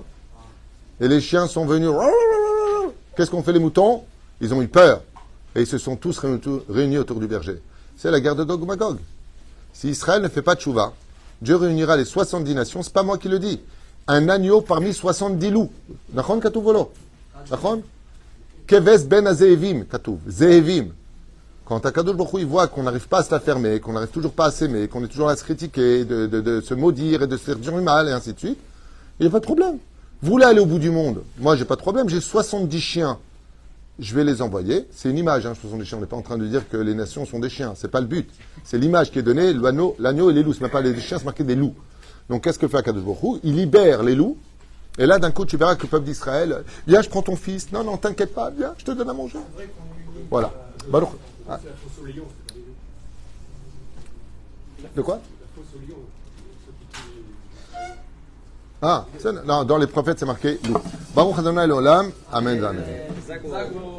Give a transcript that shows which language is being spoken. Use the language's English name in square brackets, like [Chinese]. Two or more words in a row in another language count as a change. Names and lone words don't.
[French] Et les chiens sont venus. Qu'est-ce qu'ont fait les moutons? Ils ont eu peur. Et ils se sont tous réunis autour du berger. C'est la guerre de Gog Magog. Si Israël ne fait pas de tchouva, Dieu réunira les 70 nations. C'est pas moi qui le dis. Un agneau parmi 70 loups. [Hebrew] נכון כתוב ולא? נכון? כבש בין הזאבים כתוב. זאבים. [French] Quand [Hebrew] הקדוש ברוך הוא, [French] il voit qu'on n'arrive pas à se la fermer, qu'on n'arrive toujours pas à s'aimer, qu'on est toujours là à se critiquer, de se maudire et de se faire du mal, et ainsi de suite, il n'y a pas de problème. Vous voulez aller au bout du monde? Moi, j'ai pas de problème. J'ai 70 chiens. Je vais les envoyer. C'est une image, 70 chiens. On n'est pas en train de dire que les nations sont des chiens. C'est pas le but. C'est l'image qui est donnée, l'agneau et les loups. C'est même pas les chiens, c'est marqué des loups. Donc, qu'est-ce que fait [Hebrew] הקדוש ברוך הוא? [French] Il libère les loups. Et là, d'un coup, tu verras que le peuple d'Israël, viens, je prends ton fils. Non, non, t'inquiète pas. Viens, je te donne à manger. Voilà. Baruch. Ah. De quoi? Ah, non, dans les prophètes, c'est marqué loup. [Hebrew] ברוך אדוני לעולם. אמן. אמן.